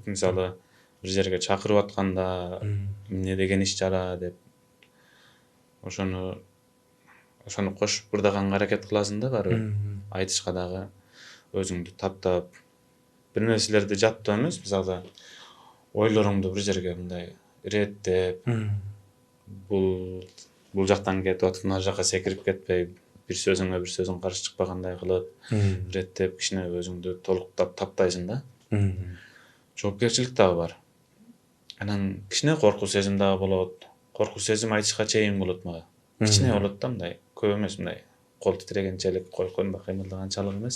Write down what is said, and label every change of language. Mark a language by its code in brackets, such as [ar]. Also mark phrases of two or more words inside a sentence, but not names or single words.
[ky] Мисалы, бир жерге чакырып атканда эмне деген иш чара деп ошону кошуп бырдаганга аракет кыласың да баары. Айтышка дагы өзүңдү таптап, бир нерселерди жаттап эмес, мисалы, ойлоруңду бир жерге мындай иреттеп, бул жактан кетип атып, мына жака секирип кетпей, bir sözüңө bir sözүң каршы чыкпагандай кылып, иреттеп кичине өзүңдү толуктап таптайсың да. Жоопкерчилик дагы бар. Анан кичине коркуу сезим дагы болот. Коркуу сезим айтышка чейин болот мага. Кичине болот да, мындай, көп эмес, мындай кол титирегенчелик, койкоймба кыймылдаганчалык эмес.